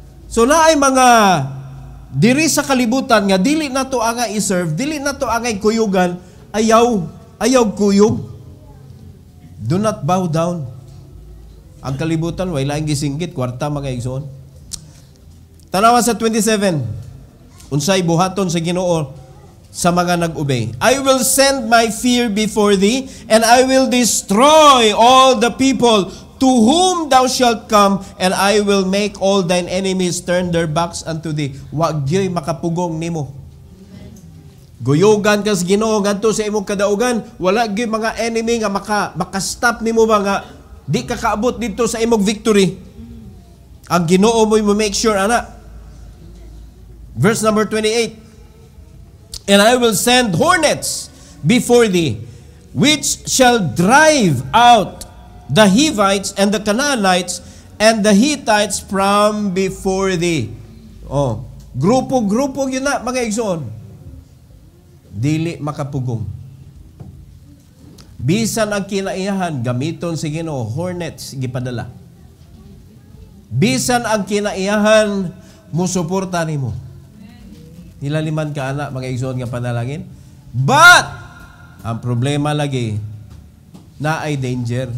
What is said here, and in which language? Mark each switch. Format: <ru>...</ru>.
<ceb>So naay mga diri sa kalibutan nga dili nato anga i-serve, dili nato angay kuyugan, ayaw kuyog. Do not bow down. Ang kalibutan way laing gisinggit kwarta mga igsoon. Tanawa sa 27. Unsay buhaton sa Ginoo sa mga nag-obey.</ceb> <en>I will send my fear before thee, and I will destroy all the people to whom thou shalt come, and I will make all thine enemies turn their backs unto thee.</en> <ceb>Wa gyoy makapugong nimo. Guyogan ka sa Ginoo ngadto sa imong kadaugan, wala gyoy mga enemy nga makastop nimo ba nga di ka kaabot dito sa imong victory. Ang Ginoo mo make sure ana. Verse number 28.</ceb> <en>And I will send hornets before thee, which shall drive out the Hivites and the Canaanites and the Hittites from before thee.</en> <ceb>Oh, grupo-grupo yun na mga igsoon. Dili makapugong. Bisan ang kinaiyahan gamiton sa Ginoo, hornets gipadala. Bisan ang kinaiyahan musuporta nimo. Nilaliman ka ana mga igsoon nga panalangin. But ang problema lagi na ay danger.</ceb>